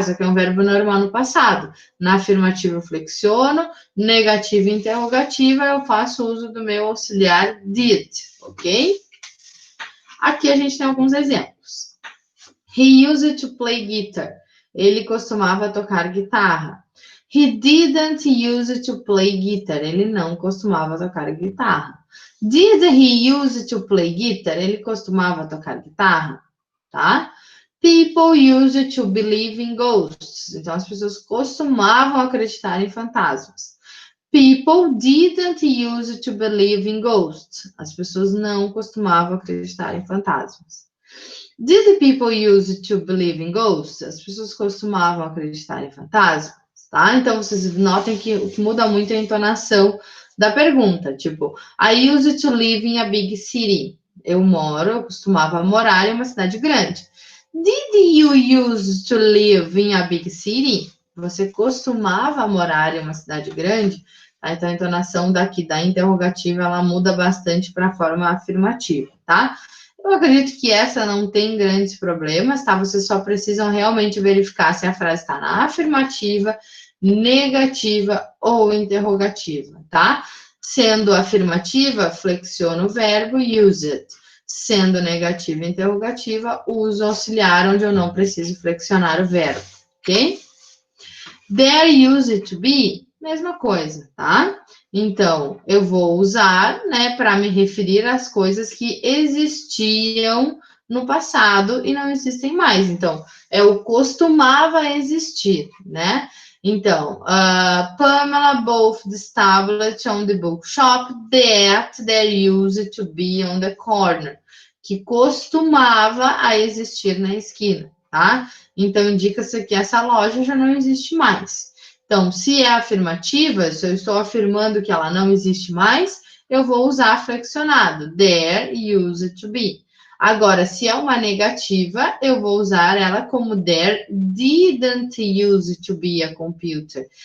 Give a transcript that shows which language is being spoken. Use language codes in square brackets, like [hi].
[pt] Isso aqui é um verbo normal no passado. Na afirmativa eu flexiono, negativa e interrogativa eu faço uso do meu auxiliar did, ok? Aqui a gente tem alguns exemplos. [en] He used to play guitar. [pt] Ele costumava tocar guitarra. [en] He didn't use to play guitar. [pt] Ele não costumava tocar guitarra. [en] Did he use to play guitar? [pt] Ele costumava tocar guitarra, tá? [en] People used to believe in ghosts. [pt] Então, as pessoas costumavam acreditar em fantasmas. [en] People didn't use to believe in ghosts. [pt] As pessoas não costumavam acreditar em fantasmas. [en] Did people use to believe in ghosts? [pt] As pessoas costumavam acreditar em fantasmas, tá? Então, vocês notem que o que muda muito é a entonação da pergunta. [en] Tipo, I used to live in a big city. [pt] Eu costumava morar em uma cidade grande. [en] Did you use to live in a big city? [pt] Você costumava morar em uma cidade grande? Tá? Então, a entonação daqui da interrogativa, ela muda bastante para a forma afirmativa, tá? Eu acredito que essa não tem grandes problemas, tá? Vocês só precisam realmente verificar se a frase está na afirmativa, negativa ou interrogativa, tá? Sendo afirmativa, flexiona o verbo use it. Sendo negativa e interrogativa, uso auxiliar onde eu não preciso flexionar o verbo, ok? [en] There used to be, [pt] mesma coisa, tá? Então, eu vou usar, né, para me referir às coisas que existiam no passado e não existem mais. Então, eu costumava existir, né? [en] Então, Pamela both the tablet on the bookshop that there used to be on the corner. [pt] Que costumava a existir na esquina, tá? Então, indica-se que essa loja já não existe mais. Então, se é afirmativa, se eu estou afirmando que ela não existe mais, eu vou usar flexionado. [en] There used to be. [pt] Agora, se é uma negativa, eu vou usar ela como [en] there didn't use to be a computer.